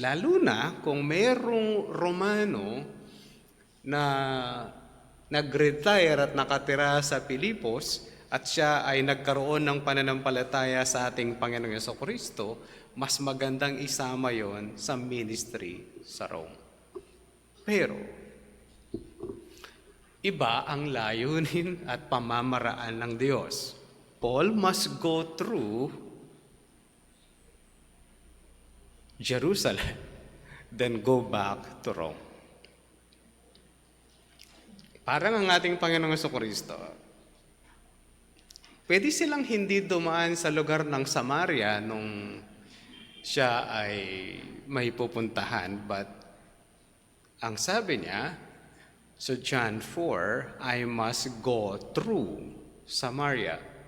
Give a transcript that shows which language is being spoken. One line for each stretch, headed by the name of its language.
Filipino: Lalo na kung merong Romano na nag-retire at nakatira sa Pilipos at siya ay nagkaroon ng pananampalataya sa ating Panginoong Jesucristo, mas magandang isama yon sa ministry sa Rome. Pero, iba ang layunin at pamamaraan ng Diyos.
English: Paul must go through Jerusalem, then go back to Rome.
Filipino: Parang ang ating Panginoong Jesucristo, pwede silang hindi dumaan sa lugar ng Samaria nung siya ay may pupuntahan, but ang sabi niya, so John 4,
English: I must go through Samaria.